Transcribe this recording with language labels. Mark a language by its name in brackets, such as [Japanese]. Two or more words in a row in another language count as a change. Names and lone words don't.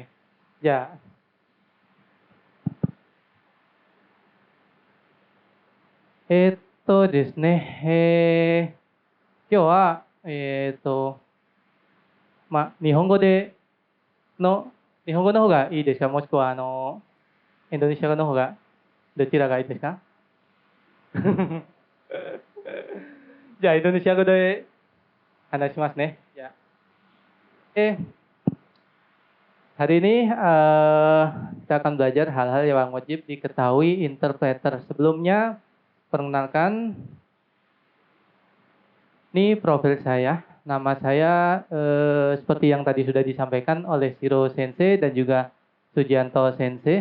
[Japanese] じゃあ、ですね、今日は、日本語日本語の方がいいですか、もしくはインドネシア語の方がどちらがいいですか？じゃあ、インドネシア語で話しますね。Ya. [Indonesian] Hari ini kita akan belajar hal-hal yang wajib diketahui interpreter. Sebelumnya, perkenalkan, ini profil saya. Nama saya seperti yang tadi sudah disampaikan oleh Shiro Sensei dan juga Sujianto Sensei.